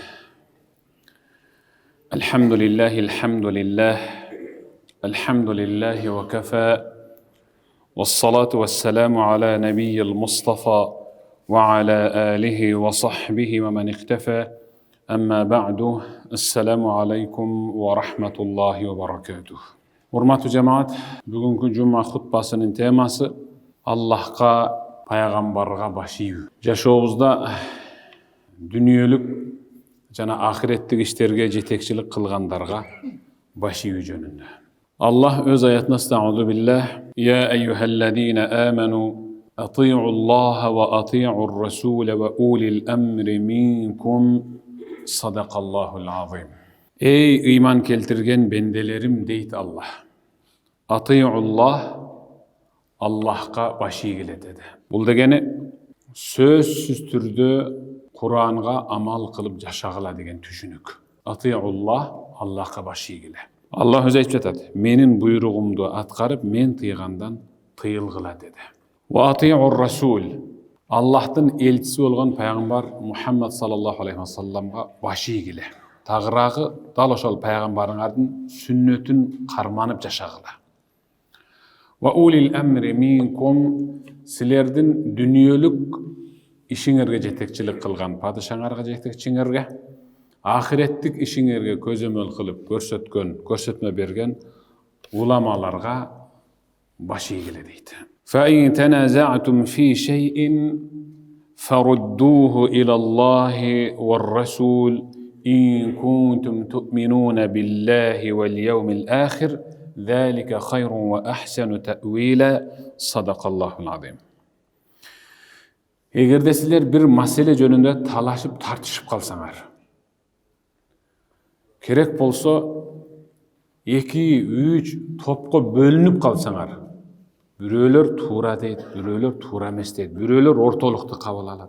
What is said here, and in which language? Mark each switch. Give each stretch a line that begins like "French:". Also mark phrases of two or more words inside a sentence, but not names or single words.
Arabic: الحمد لله الحمد لله وكفى، والصلاة والسلام على نبي المصطفى وعلى آله وصحبه ومن اختفى. أما بعد، السلام عليكم ورحمة الله وبركاته.
Kyrgyz: Урматтуу жамаат, бүгүнкү жума хутбасынын темасы Аллахка, пайгамбарга баш ийүү. Жашообузда дүниелік жана ахиреттик иштерге жетекчилик кылгандарга баш ийүү жөнүндө. Аллах өз аятында
Arabic: "أستغفر الله بالله يا أيها الذين آمنوا أطيعوا الله وأطيعوا الرسول وأولي الأمر منكم صدق الله العظيم."
Kyrgyz: Эй ыйман келтирген пенделерим дейт Аллах. Ati'ullah, Аллахка баш ийгиле деди. Бул дегени сөзсүз түрдө Куранга амал кылып жашагыла деген түшүнүк. Атиуллах, Аллахка баш ийгиле. Аллах өзү айтып жатат: "Менин буйругумду аткарып, мен тыйгандан тыйылгыла" dedi.
Arabic: وأطيعوا الرسول,
Kyrgyz: Аллахтын элчиси болгон пайгамбар Мухаммад
Arabic: صلى الله عليه وسلم
Kyrgyz: баш ийгиле. Тагыраагы дал ошол пайгамбарыңардын сүннөтүн карманып жашагыла.
Arabic: وأولي الأمر منكم,
Kyrgyz: силердин дүниелік ишиңерге жетекчилик кылган падышаңарга жетекчиңерге, ахиреттик ишиңерге көзөмөл кылып көрсөтмө берген уламаларга баш ийгиле дейт.
Arabic: فإن تنازعتم في شيء فردوه إلى الله والرسول إن كنتم تؤمنون بالله واليوم الآخر ذلك خير وأحسن تأويلا صدق الله العظيم.
Kyrgyz: Эгерде силер бир маселе жөнүндө талашып тартышып калсаңар, керек болсо 2-3 топко бөлүнүп калсаңар, бирөөлөр туура дейт, бирөөлөр туура эмес дейт, бирөөлөр ортолукту кабыл алат.